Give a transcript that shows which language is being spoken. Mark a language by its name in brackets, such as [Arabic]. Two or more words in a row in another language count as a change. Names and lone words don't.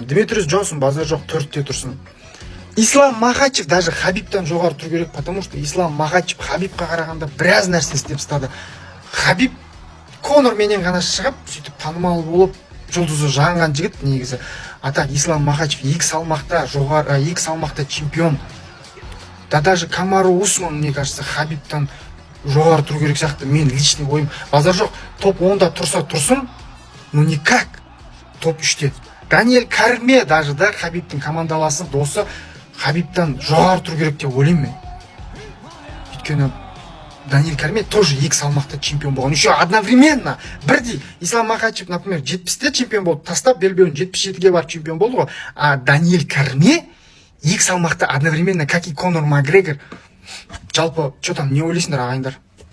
[Kazakh] Дмитриус Джонсон базар жоқ 4-те тұрсын. Ислам Махачев даже Хабибтан жоғары тұру керек, [Russian] потому что [Kazakh] Ислам Махачев Хабибқа қарағанда біраз нәрсе істеп стады. Хабиб Конор менен ғана шығып, сөйтіп танымал болып, жұлдызы жанған жігіт негізі. Атақ Ислам Махачев 2 салмақта жоғары, 2 салмақта чемпион. [Russian] Да даже Камару Усман, мне кажется, [Kazakh] Хабибтан жоғары тұру керек сияқты. Мен личный ойым. Базар жоқ, топ 10-да тұрса тұрсын, [Russian] ну никак. [Kazakh] Топ 3-те. Даниэль Корме даже, да, Хабибтің командаласы, досы, Хабибтан жоғары тұру керек деп ойлаймын мен. Өйткені Даниэль Корме тоже 2 салмақта чемпион болған. [Russian] Еще одновременно [Kazakh] бірдей Ислам Махачев, например, 70-те чемпион болды, тастап белбеуін 77-ге барып чемпион болды ғой. [Russian] А Даниэль Корме 2 салмақта одновременно, как и Конор Макгрегор. [Kazakh] Жалпы, [Russian] что там, [Kazakh] не ойлайсыңдар ағайындар?